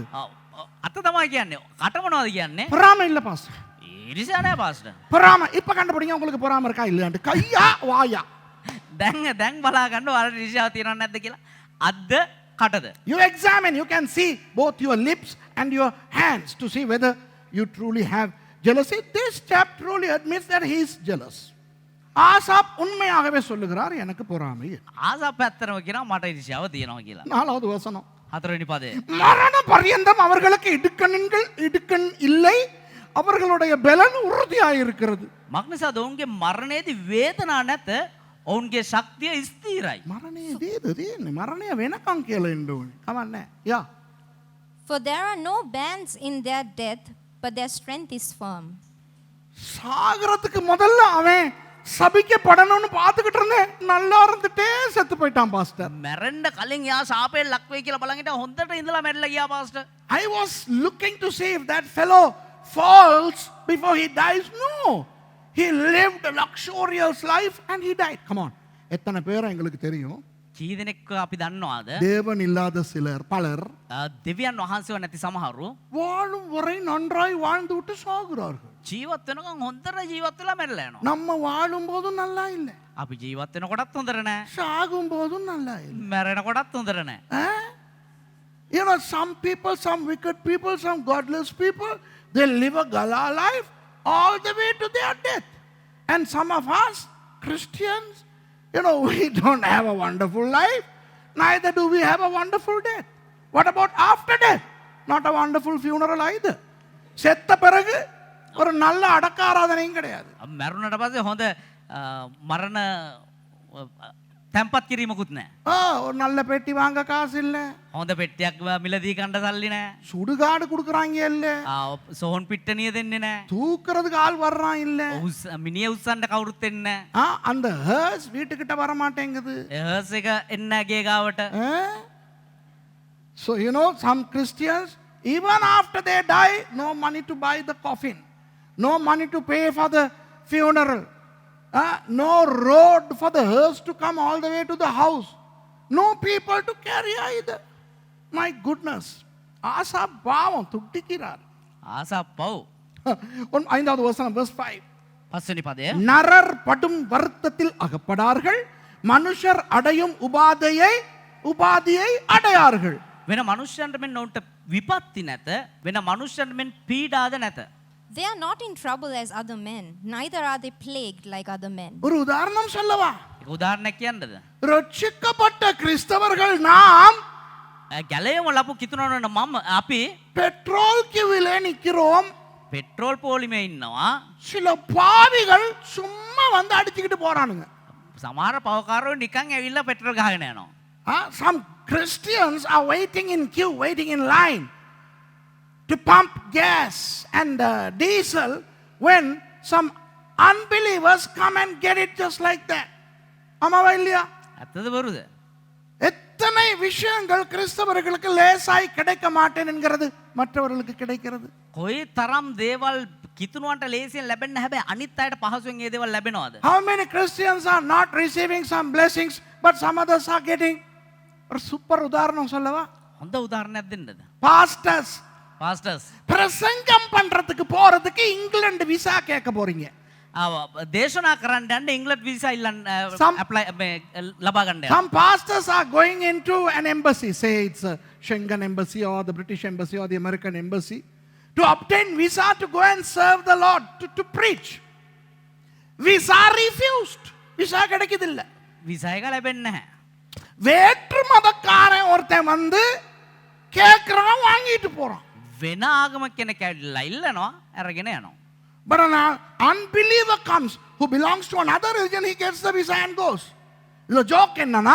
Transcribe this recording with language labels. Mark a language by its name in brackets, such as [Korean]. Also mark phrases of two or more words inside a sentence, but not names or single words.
[Sinhala] අත තමයි කියන්නේ. කට මොනවද කියන්නේ? [Tamil] பொறாமை இல்ல பாஸ்டர். [Sinhala] ඉරිෂා නෑ පාස්ටර්. [Tamil] பொறாமை. இப்ப கண்டுபிடிங்க உங்களுக்கு பொறாமை இருக்கா இல்லையான்னு. கையா வாயா? [Sinhala] දැන් බලා ගන්න ඔයාලට ඉරිෂාව තියෙනවද නැද්ද කියලා. අද්ද කටද? [English] You examine. You can see both your lips and your hands to see whether you truly have jealousy. This chap truly admits that he is jealous. [Tamil] ஆசாப் உண்மையாகவே சொல்லுகிறார் எனக்கு பொறாமை. [Sinhala] ආසාප් ඇත්තටම කියනවා මට ඉරිෂාව තියෙනවා කියලා. [Tamil] 4வது வசனம். [Sinhala] 4 වෙනි පදය. [Tamil] மரண பரியந்தம் அவர்களுக்கு இடுக்கண் இல்லை, அவர்களுடைய பலன் உறுதியாயிருக்கிறது. [Sinhala] මක්නිසාද ඔවුන්ගේ මරණයේදී වේදනා නැත, ඔවුන්ගේ ශක්තිය ස්ථිරයි. මරණයේදී මරණය වෙනකන් කියලා ඉන්න ඕනේ. කමන්නේ. යා. [English] For there are no bands in their death, but their strength is firm. [Tamil] சாகரத்துக்கு முதல்ல அவன் சபிக்கப்படணும்னு பார்த்துக்கிட்டு இருந்தேன், நல்லா இருந்துட்டே செத்து போயிட்டான் பாஸ்டர். [Sinhala] මැරෙන්න කලින් යා ශාපයෙන් ලක් වෙයි කියලා බලන් හිටියා, හොඳට ඉඳලා මැරිලා ගියා පාස්ටර්. [English] I was looking to see if that fellow falls before he dies. No. He lived a luxurious life and he died. Come on. [Tamil] எத்தனை பேர் எங்களுக்கு தெரியும்? [Sinhala] කී දෙනෙක් අපි දන්නවාද? [Tamil] தேவன் இல்லாத சிலர் பலர் [Sinhala] දෙවියන් වහන්සේව නැති සමහරු [Tamil] வாழும் வரை நன்றாய் வாழ்ந்து விட்டு சாகுறார்கள். [Sinhala] ජීවත් වෙනකන් හොඳට ජීවත් වෙලා මැරිලා යනවා. [Tamil] நம்ம வாழும் போதும் நல்லா இல்லை, [Sinhala] අපි ජීවත් වෙනකොටත් හොඳට නැහැ. [Tamil] சாகும் போதும் நல்லா இல்லை. [Sinhala] මැරෙනකොටත් හොඳට නැහැ. [English] You know, some people, some wicked people, some godless people, they live a gala life all the way to their death. And some of us, Christians, you know, we don't have a wonderful life. Neither do we have a wonderful death. What about after death? Not a wonderful funeral either. [Tamil] செத்த பிறகு ஒரு நல்ல அடக்க ஆராதனையும் கிடையாது. [Sinhala] මැරුණට පස්සේ හොඳ මරණ තැම්පත් කිරීමකුත් නැහැ. [Tamil] ஒரு நல்ல பெட்டி வாங்க காசு இல்ல, [Sinhala] හොඳ පෙට්ටියක් මිලදී ගන්න සල්ලි නැහැ. [Tamil] சுடுகாடு கொடுக்குறாங்க இல்ல, [Sinhala] සෝහන් පිට්ටනිය දෙන්නේ නැහැ. [Tamil] தூக்குறதுக்கு ஆள் வர்றான் இல்ல, [Sinhala] මිනිය උස්සන්න කවුරුත් එන්නේ නැහැ. [Tamil] அந்த ஹர்ஸ் வீட்டுக்கிட்ட வர மாட்டேங்குது. [Sinhala] හර්ස් එක එන්න ගේ ගාවට. [English] So you know, some Christians, even after they die, no money to buy the coffin, no money to pay for the funeral, no road for the hearse to come all the way to the house, no people to carry either. My goodness. [Tamil] ஆசா பாவம் துட்டிக்கிறார். [Sinhala] ආසාප් පව්. [Tamil] 5வது வசனம் verse 5. [Sinhala] 5 වෙනි පදය. [Tamil] நரர் படும் வருத்தத்தில் அகப்படார்கள், மனுஷர் அடையும் உபாதியை அடையார்கள். [Sinhala] වෙන මනුෂ්‍යයන්ට මෙන් ඔවුන්ට විපත්ති නැත, වෙන මනුෂ්‍යයන්ට මෙන් පීඩාද නැත. [English] They are not in trouble as other men, neither are they plagued like other men. [Tamil] ஒரு உதாரணம் சொல்லவா? [Sinhala] ඒක උදාහරණයක් කියන්නද? [Tamil] ரட்சிக்கப்பட்ட கிறிஸ்தவர்கள் நாம் [Sinhala] ගැලයම ලපු කිතුනවන මම අපි [Tamil] பெட்ரோல் கியூவிலே நிக்கிறோம். [Sinhala] පෙට්‍රෝල් පෝලිමේ ඉන්නවා. [Tamil] சில பாவிகள் சும்மா வந்து அடிச்சுக்கிட்டு போறானுங்க. [Sinhala] සමහර පවකාරයෝ නිකන් ඇවිල්ලා පෙට්‍රෝල් ගහගෙන යනවා. [English] Some Christians are waiting in queue, waiting in line to pump gas and diesel when some unbelievers come and get it just like that. [Tamil] ஆமாவா இல்லையா? [Sinhala] ඇත්තද බොරුද? [Tamil] எத்தனை விஷயங்கள் கிறிஸ்தவர்களுக்கு லேசாய் கிடைக்க மாட்டேன் என்கிறது மற்றவர்களுக்கு கிடைக்கிறது. [Sinhala] කොයි තරම් දේවල් කිතුනුවන්ට ලේසියෙන් ලැබෙන්න, හැබැයි අනිත් අයට පහසුවෙන් ඒ දේවල් ලැබෙනවද? [English] How many Christians are not receiving some blessings but some others are getting? [Tamil] ஒரு சூப்பர் உதாரணம் சொல்லவா? [Sinhala] හොඳ උදාහරණයක් දෙන්නද? [Tamil] பாஸ்டர்ஸ் பிரசங்கம் பண்றதுக்கு போறதுக்கு இங்கிலாந்து விசா கேட்க போறீங்க. [Sinhala] දේශනා කරන්න යන්න ඉංග්‍රීසි වීසා ඉල්ලන්න apply ලබා ගන්න යනවා. [English] Some pastors are going into an embassy, say it's a Schengen embassy or the British embassy or the American embassy, to obtain visa to go and serve the Lord, to preach. Visa refused. Visa கிடைக்குதில்ல. [Sinhala] වීසා එක ලැබෙන්නේ නැහැ. [Tamil] வேற்று மதக்காரன் ஒருத்தன் வந்து கேக்குறான், வாங்கிட்டு போறான். [Sinhala] වෙන ආගමක් කෙනෙක් ඇවිල්ලා ඉල්ලනවා, අරගෙන යනවා. [English] But an unbeliever comes who belongs to another religion, he gets the visa and goes. [Tamil] இதுல ஜோக் என்னன்னா,